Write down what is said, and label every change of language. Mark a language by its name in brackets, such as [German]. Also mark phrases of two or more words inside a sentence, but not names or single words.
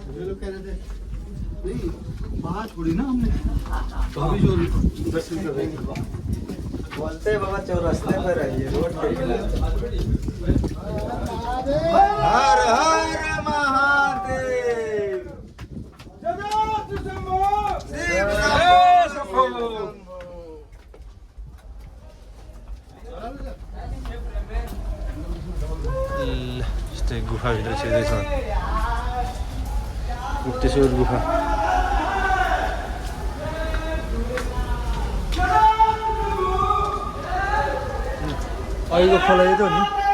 [Hindi] बाहर छोड़ी ना हमने तो अभी जो 10 रुपये बोलते बाबा चौरस्ते पे रहिए रोड पे हर हर महादेव शिव शंभो [Nepali] यस्तै गुफाभित्र छिर्दैछ गुप्तेश्वर गुफा अहिलेको खोला यो त हो नि